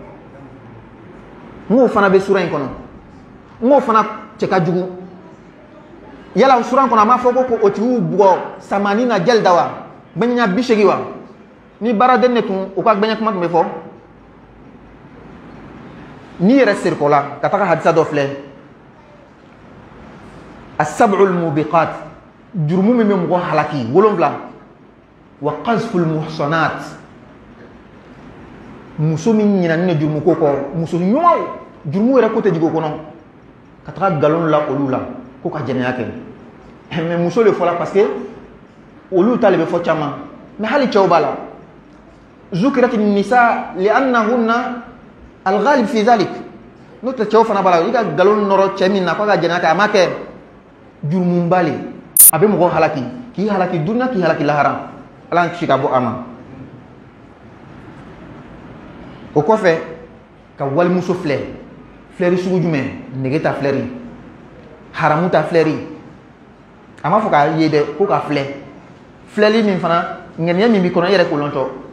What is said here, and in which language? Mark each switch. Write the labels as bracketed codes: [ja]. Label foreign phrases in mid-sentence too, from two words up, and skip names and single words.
[bm] n k'o fana bɛ sura in kɔnɔ n k'o fana cɛ ka jugu yala sura in kɔnɔ a m'a fɔ ko o tigiw bugɔ samani na jɛli da wa gbɛɲɛ 80 wa ni baaraden de tun o ka gbɛɲɛ kuma tun bɛ fɔ n'i yɛrɛ serikɔ la ka taga hadisa dɔ filɛ [ar] السبع الموبقات [bm] jurumu min bɛ mɔgɔ halaki 7 wa [ar] قذف المحصنات [bm] muso min ɲinɛnen de jurumu ko kɔ muso ɲumanw jurumu yɛrɛ ko tɛ jigin o kɔnɔ ka taga nkalon la olu la ko ka jɛnɛya kɛ mais muso de fɔla [fr] parce que [bm] olu ta de bɛ fɔ caman mais hali cɛw b'a la [ar] ذكرت النساء لأنهن الغالب في ذلك [bm] n'o tɛ cɛw fana b'a la i ka nkalon nɔrɔ cɛ min na k'a ka jɛnɛya kɛ a ma kɛ jurumuba le a bɛ mɔgɔ halaki k'i halaki dunuya k'i halaki lahara ala kisi ka bɔ a ma O kɔfɛ ka walimuso filɛ filɛri sugu jumɛn nege ta filɛri haramu ta filɛri a m'a fɔ k'a ye dɛ ko ka filɛ filɛli min fana ŋaniya min b'i kɔnɔ i yɛrɛ kolon tɔ